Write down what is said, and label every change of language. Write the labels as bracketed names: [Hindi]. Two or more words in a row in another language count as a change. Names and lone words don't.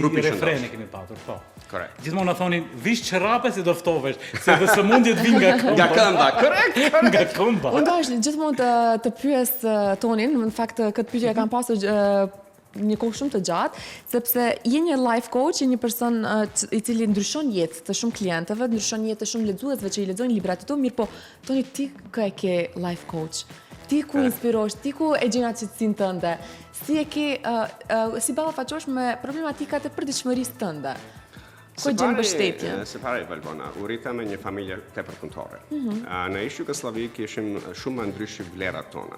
[Albanian] trupi refren shëndosh. e kemi patur, po. Korrekt. Gjithmonë na thonin vish çerrape se do ftohesh, se dhe sëmundjet vijnë nga këmba. Nga këmba, korrekt. Nga këmba. Unë dash gjithmonë të pyes Tonin, në fakt këtë pyetje e kam pasur një kohë shumë të gjatë, sepse je një [English] life coach, [Albanian] je një person i cili ndryshon jetë të shumë klientëve, ndryshon jetë të shumë lexuesve që i lexojnë librat e tu, mirë po, Toni, ti kë e ke [English] life coach? [Albanian] Ti ku inspirosh, ti ku e gjen qetësinë tënde? Si e ke, si ballafaqohesh me problematikat e përditshmërisë tënde? Ku gjen mbështetje? Së pari, Valbona, u rita me një familje tepër punëtore. Në ish Jugosllavi kishim shumë më ndryshe vlerat tona.